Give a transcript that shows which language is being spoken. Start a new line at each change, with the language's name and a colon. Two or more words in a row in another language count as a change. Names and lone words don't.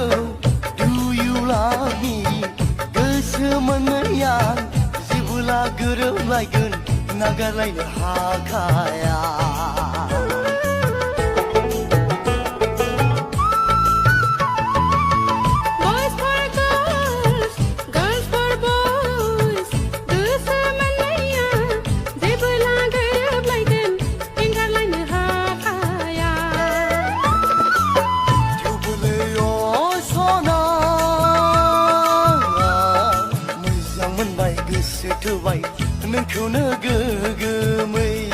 English: Do you love me
Bodo: गोसो मोननाया जेबोला गोरोबलायगोन नागारलायनो हाखाया
English: Boys for girls, girls for boys.
Bodo: गोसो मोननाया जेबोला गोरोबलायगोन एंगारलायनो हाखाया थेवबोलै अ सना मोजां मोनबाय गोसो थोबाय नोंखौनो गोगोमै